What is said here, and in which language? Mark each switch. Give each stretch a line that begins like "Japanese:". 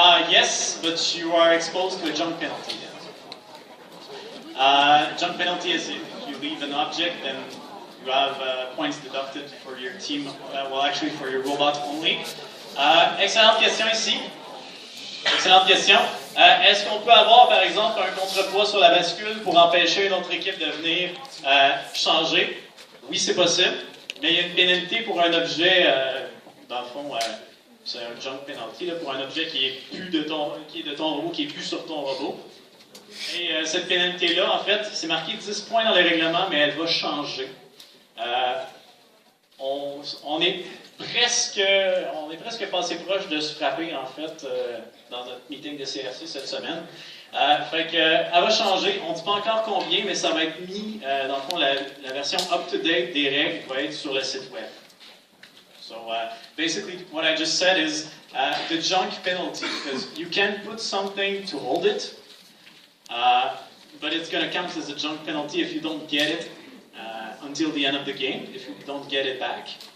English: Yes, but you are exposed to a jump penalty. Jump penalty is if you leave an object, then you have points deducted for your team, well actually for your robot only.
French: Excellente question ici. Excellente question. Est-ce qu'on peut avoir par exemple un contrepoids sur la bascule pour empêcher une autre équipe de venir changer? Oui, c'est possible, mais il y a une pénalité pour un objet, dans le fond, c'est un jump penalty, là, pour un objet qui est plus de ton robot, qui est plus sur ton robot. Et cette pénalité-là, en fait, c'est marqué 10 points dans le règlement, mais elle va changer. On est presque passé proche de se frapper, en fait, dans notre meeting de CRC cette semaine. Fait que, elle va changer. On ne dit pas encore combien, mais ça va être mis, dans le fond, la version up-to-date des règles va être sur le site web.
English: So basically, what I just said is the junk penalty, because you can put something to hold it, but it's going to count as a junk penalty if you don't get it until the end of the game, if you don't get it back.